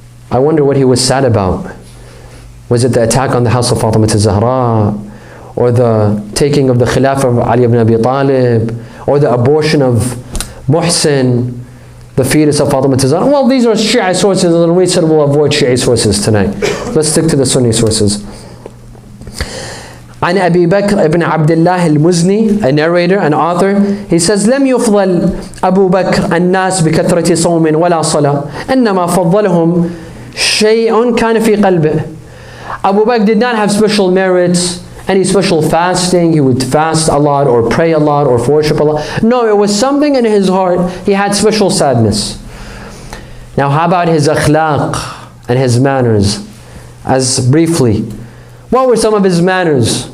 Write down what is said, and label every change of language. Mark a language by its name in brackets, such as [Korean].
[English] I wonder what he was sad about. Was it the attack on the house of Fatima al-Zahra, or the taking of the Khilafah of Ali ibn Abi Talib, or the abortion of Hossein? the fetus of Fatima Zahra. Well, these are Shia sources, and we said we'll avoid Shia sources tonight. Let's stick to the Sunni sources. [Arabic] عن أبي بكر ابن عبد الله المزني, [English] a narrator, an author, he says [Arabic] لم يفضل أبو بكر الناس بكثرة صوم ولا صلاة إنما فضلهم شيء كان في قلبه. [English] Abu Bakr did not have special merits, any special fasting, he would fast a lot or pray a lot or worship a lot. No, it was something in his heart, he had special sadness. Now how about his akhlaq and his manners? As briefly, what were some of his manners?